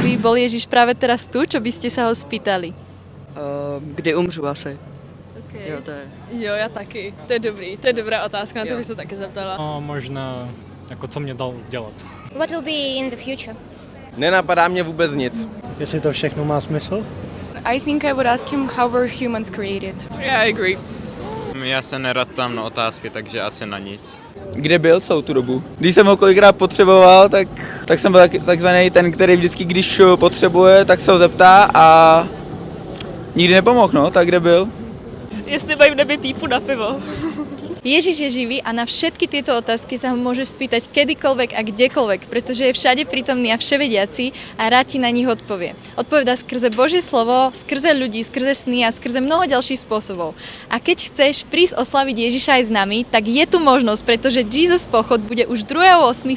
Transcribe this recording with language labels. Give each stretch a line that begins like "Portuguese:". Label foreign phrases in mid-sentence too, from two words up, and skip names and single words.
Slovak: bol Ježiš práve teraz tu, čo by ste sa ho spýtali?
Czech: Kdy umřu asi. Okay. Jo, to je. Jo, já taky. To je dobrý. To je dobrá otázka, na to Jo. bych se taky zeptala. Možná, jako co mě dal dělat.
English: What will be in the future?
Czech: Nenapadá mě vůbec nic. Jestli to všechno má smysl?
English: I think I would ask him how were humans created. Yeah, I agree.
Czech: Já se nerad ptám na otázky, takže asi na nic. Kde byl celou tu dobu? Když jsem ho kolikrát potřeboval, tak jsem byl takzvaný ten, který vždycky, když potřebuje, tak se ho zeptá a nikdy nepomohl, no, tak kde byl? Jestli mají v nebi pípu na pivo.
Slovak: Ježiš je živý a na všetky tieto otázky sa ho môžeš spýtať kedykoľvek a kdekoľvek, pretože je všade prítomný a vševediaci a rád ti na nich odpovie. Odpovedá skrze Božie slovo, skrze ľudí, skrze sny a skrze mnoho ďalších spôsobov. A keď chceš prísť oslaviť Ježiša aj s nami, tak je tu možnosť, pretože Jesus Pochod bude už 2.8.